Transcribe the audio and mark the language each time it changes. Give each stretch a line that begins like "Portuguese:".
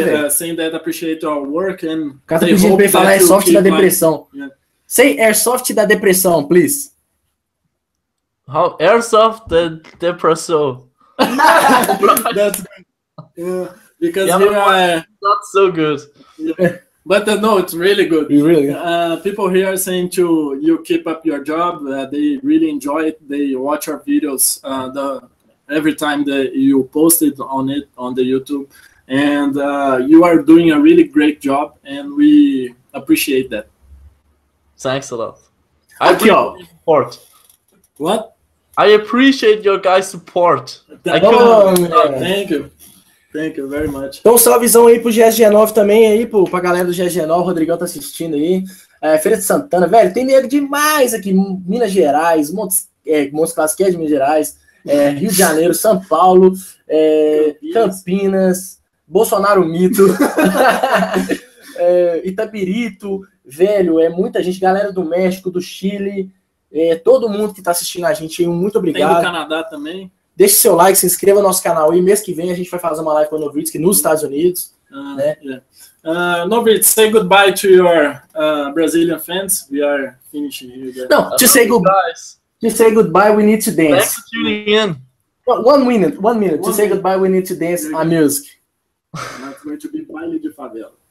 English: Saying that appreciate our work and.
Portuguese: O cara tá pedindo pra ele falar Airsoft da depressão.
English: Say Airsoft da depressão, please. How Airsoft the depressão? That's good. Because here not so good. But no, it's really good. Really? People here are saying you keep up your job. They really enjoy it. They watch our videos every time that you post it on the YouTube, and you are doing a really great job, and we appreciate that. Thanks a lot. I appreciate support. What? I appreciate your guys' support. Thank you. Thank you very much.
Portuguese: Então, salvezão aí pro GSG9 também, aí, pra galera do GSG9, o Rodrigão tá assistindo aí. Feira de Santana, velho, tem nego demais aqui, Minas Gerais, Montes Claros, que é de Minas Gerais, Rio de Janeiro, São Paulo, Campinas, Bolsonaro Mito, Itabirito, velho, muita gente, galera do México, do Chile, todo mundo que tá assistindo a gente aí, muito obrigado. Tem do Canadá também. Deixe seu like, se inscreva no nosso canal e mês que vem a gente vai fazer uma live com o Novritsch nos Estados Unidos. Né?
English: Novritsch, say goodbye to your Brazilian fans. We are finishing here. No, to say goodbye, we need to dance. Thanks for tuning in. No, 1 minute. To say goodbye, we need to dance a music. Not going to be baile de favela.